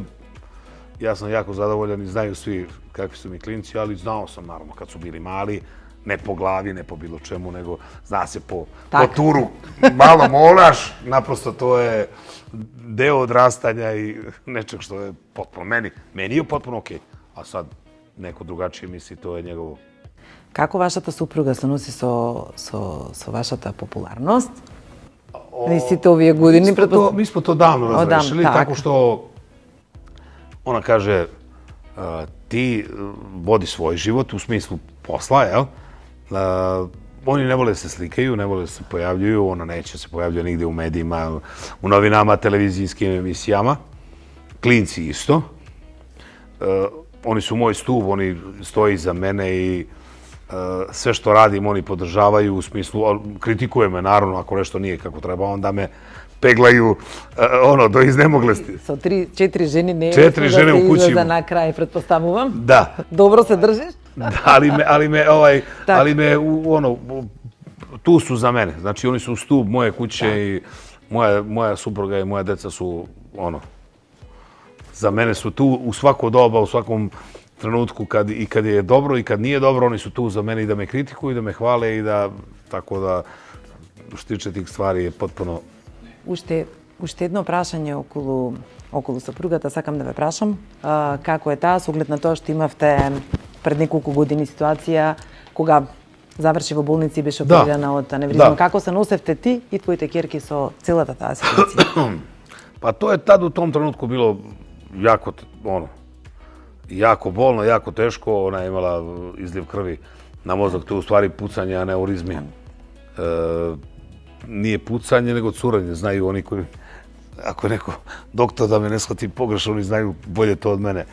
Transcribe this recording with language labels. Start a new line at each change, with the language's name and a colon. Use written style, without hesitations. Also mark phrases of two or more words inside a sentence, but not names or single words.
Serbian: Ja sam jako zadovoljan i znaju svi kakvi su mi klinci, ali znao sam naravno kad su bili mali, ne po glavi, ne po bilo čemu, nego zna se po turu. Malo molaš, naprosto to je deo odrastanja i nečeg što je potpuno meni je potpuno okej. A sad neko drugačije misli, to je njegovo.
Macedonian: Како вашата супруга се носи со вашата популарност? Ви сите овие години
Serbian: Mi smo to davno razrešili, tako što ona kaže ti vodi svoj život u smislu posla, jel? Oni ne vole da se slikaju, ne vole da se pojavljuju, ona neće se pojavljati nigde u medijima, u novinama, televizijskim emisijama. Klinci isto. Oni su moj stup, oni stoji iza mene i sve što radim oni podržavaju u smislu, kritikuje me naravno ako nešto nije kako treba, onda me peglaju do iznemoglosti.
Macedonian: Со 4 жени не е
Serbian: Četiri žene u kući.
Macedonian: излеза на крај, претпоставувам.
Serbian: Da.
Macedonian: Добро се држиш?
Serbian: Da, ali me tu su za mene. Znači oni su stup moje kuće i moja supruga i moja deca su za mene su tu u svako doba, u svakom trenutku i kad je dobro i kad nije dobro, oni su tu za mene i da me kritikuju, i da me hvale i da, tako da, što tiče tih stvari je potpuno...
Macedonian: Уште едно прашање околу сопругата сакам да ве прашам. Како е таа, со оглед на тоа што имавте пред неколку години ситуација кога заврши во болница и беше оперирана од аневризма. Како се носевте ти и твоите ќерки со целата таа ситуација?
Serbian: Pa to je tad u tom trenutku bilo jako bolno, jako teško. Ona je imala izliv krvi na mozak, to je u stvari pucanje aneurizmi. Nije pucanje, nego curanje. Znaju oni koji, ako je neko doktor da me ne shvati pogrešno, oni znaju bolje to od mene.